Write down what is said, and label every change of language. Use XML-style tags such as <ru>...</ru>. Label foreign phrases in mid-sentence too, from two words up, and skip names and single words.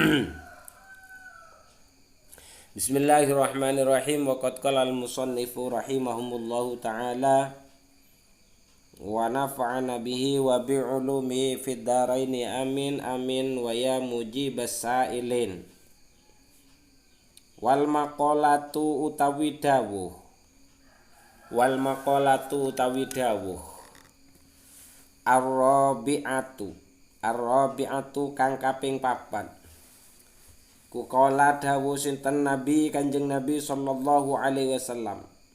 <ar>بسم الله الرحمن الرحيم. وقد قال المصنف رحمهم الله تعالى ونفعنا به وبعلومه في الدارين آمين آمين. ويا مجيب السائلين. والمقالة</ar> <jv>utawi dawuh.</jv> <ar>والمقالة</ar> <jv>utawi dawuh.</jv> <ar>الرابعة. الرابعة</ar> <jv>kang kaping 4. Kuqala dawuh sinten Nabi Kanjeng Nabi</jv> <ar>صلى الله عليه وسلم.</ar>